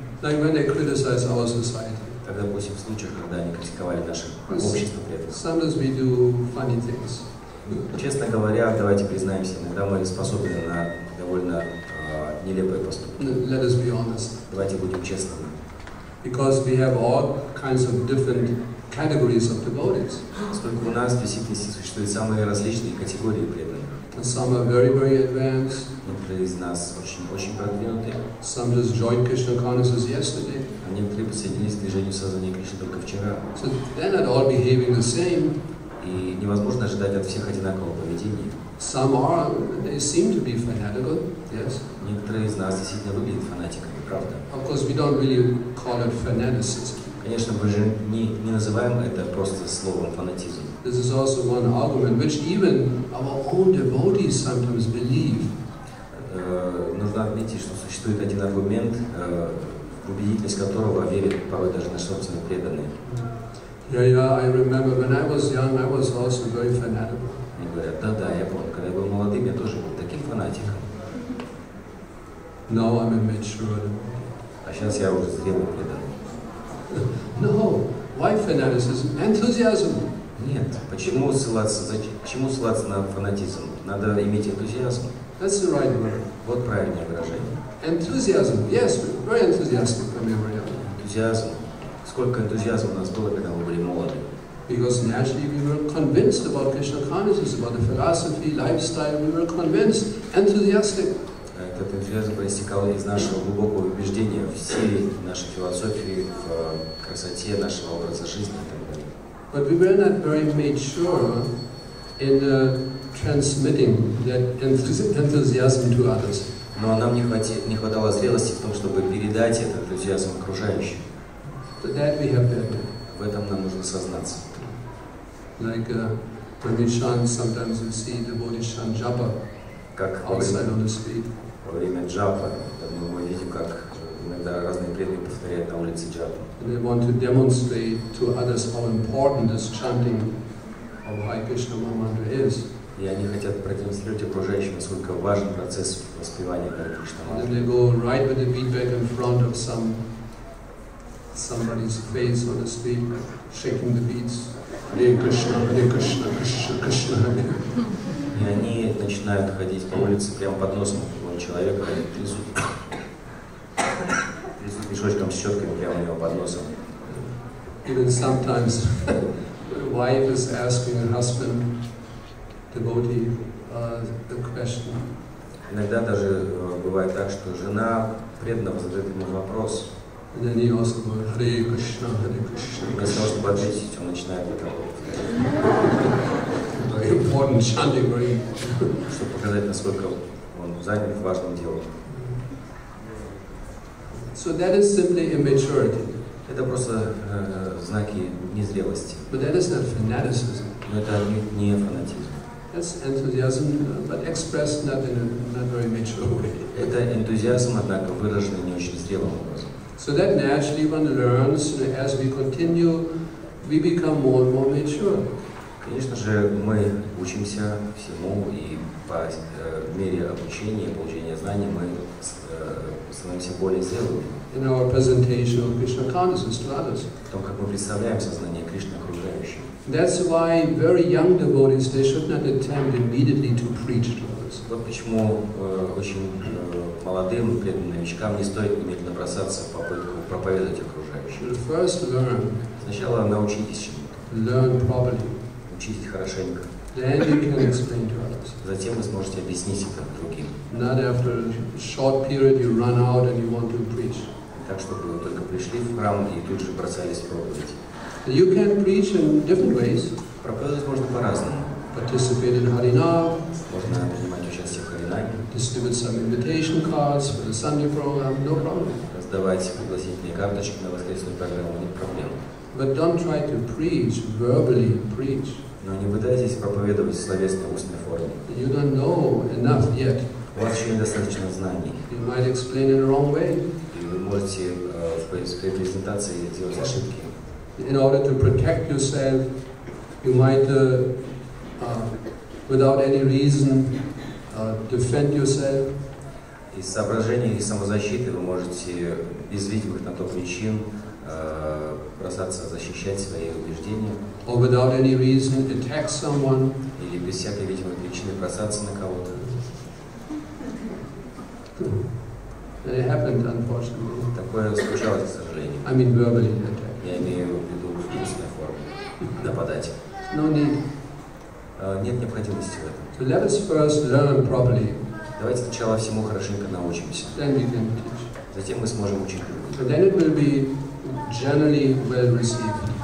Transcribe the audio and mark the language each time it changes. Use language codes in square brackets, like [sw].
[en] Like when they criticize our society. [ru] Так, допустим, в случаях, когда они критиковали наше общество преданных. [en] Sometimes we do funny things. [ru] Честно говоря, давайте признаемся, иногда мы способны на довольно нелепые поступки. [en] Let us be honest. [ru] Давайте будем честными. [en] Because we have all kinds of different categories of devotees. [ru] Поскольку у нас в действительности существуют самые различные категории преданных. [en] And some are very, very advanced. [ru] Некоторые из нас очень продвинутые. [en] Some just joined Krishna consciousness yesterday. [ru] А некоторые присоединились к движению сознания Кришны только вчера. [en] So they're not all behaving the same. [ru] И невозможно ожидать от всех одинакового поведения. [en] Some are, they seem to be fanatical, yes. [ru] Некоторые из нас действительно выглядят фанатиками, правда. [en] Of course, we don't really call it fanaticism. [ru] Конечно, мы же не называем это просто словом фанатизм. [en] This is also one argument which even our own devotees sometimes believe. [ru] Нужно отметить, что существует один аргумент, в убедительность которого верят порой даже наши собственные преданные. [en] Yeah, I remember when I was young, I was also very fanatical. [ru] Они говорят, да, я помню, когда я был молодым, я тоже был таким фанатиком. [en] Now I'm a mature. [ru] А сейчас я уже зрелый преданный. [en] No, why fanaticism? Enthusiasm. [ru] Нет, почему ссылаться на фанатизм? Надо иметь энтузиазм. [en] That's the right word. [ru] Вот правильное выражение. [en] Enthusiasm. Yes, we're very enthusiastic when we were young. [ru] Энтузиазм. Сколько энтузиазма у нас было, когда мы были молоды. [en] Because naturally we were convinced about Krishna consciousness, about the philosophy, lifestyle. We were convinced, enthusiastic. [ru] Этот энтузиазм проистекал из нашего глубокого убеждения в силе нашей философии, в красоте нашего образа жизни и так далее. [en] But we were not very mature in transmitting that enthusiasm to others. [ru] Но нам не хватало зрелости в том, чтобы передать этот энтузиазм окружающим. [en] But that we have to admit. [ru] В этом нам нужно сознаться. [en] Like when we chant, sometimes you see devotees chant japa outside on the street. [ru] Во время джапа мы видим, как иногда разные преданные повторяют на улице джапу. [en] And they want to demonstrate to others how important this chanting of Hare Krishna mantra is. [ru] И они хотят продемонстрировать окружающим, насколько важен процесс воспевания Харе Кришна мантры. [en] And then they go right with the beat back in front of somebody's face on the street, shaking the beats. Hare Krishna, Krishna, Krishna, Hare. [ru] И они начинают ходить по улице прямо под носом человека, они трясут мешочком с щетками прямо у него под носом. [en] Even sometimes the wife is asking her husband, devotee, the question. [ru] Иногда даже бывает так, что жена преданного задает ему вопрос. [en] And then he also goes, Hare Krishna, Hare Krishna. [ru] Вместо того, чтобы ответить, он начинает это [en] Very important chanting, right? [ru] Чтобы показать, насколько он занят важным делом. [en] So that is simply immaturity. [ru] Это просто знаки незрелости. [en] But that is not fanaticism. [ru] Но это не фанатизм. [en] That's enthusiasm, but expressed not in a not very mature way. [ru] Это энтузиазм, однако выраженный не очень зрелым образом. [en] So that naturally one learns, as we continue, we become more and more mature. [ru] Конечно же, мы учимся всему, и по мере обучения и получения знаний мы становимся более зрелыми. [en] In our presentation of Krishna consciousness to others. [ru] В том, как мы представляем сознание Кришны окружающим. [en] That's why very young devotees, they should not attempt immediately to preach to others. [ru] Вот почему очень молодым преданным новичкам не стоит немедленно бросаться в попытку проповедовать окружающим. [en] First learn. [ru] Сначала научитесь чему-то. [en] Learn properly. [ru] Учитесь хорошенько. [en] Then you can explain to others. [ru] Затем вы сможете объяснить это другим. [en] Not after a short period you run out and you want to preach. [ru] Так, чтобы вы только пришли в храм и тут же бросались проповедь. [en] You can preach in different ways. [ru] Проповедовать можно по-разному. [en] Participate in Harinam. [ru] Можно принимать участие в Харинаме. [en] Distribute some invitation cards for the Sunday program, no problem. [ru] Раздавать пригласительные карточки на воскресную программу, нет проблем. [en] But don't try to preach, verbally preach. [ru] Но не пытайтесь проповедовать в словесной устной форме. [en] You don't know enough yet. [ru] У вас еще недостаточно знаний. [en] You might explain in the wrong way. [ru] И вы можете в своей презентации делать ошибки. [en] In order to protect yourself, you might, without any reason, defend yourself. [ru] Из соображений и самозащиты вы можете без видимых на то причин бросаться защищать свои убеждения. [en] Or without any reason, attack someone. [ru] Или без всякой видимой причины бросаться на кого-то. [en] And it happened, unfortunately. [ru] Такое случалось, к сожалению. [en] I mean verbally attack. [ru] Я имею в виду в устной форме. Нападать. [en] No need. [ru] Нет необходимости в этом. [en] So let us first learn properly. [ru] Давайте сначала всему хорошенько научимся. [en] Then we can teach. [ru] Затем мы сможем учить других. [en] So then it will be generally well received.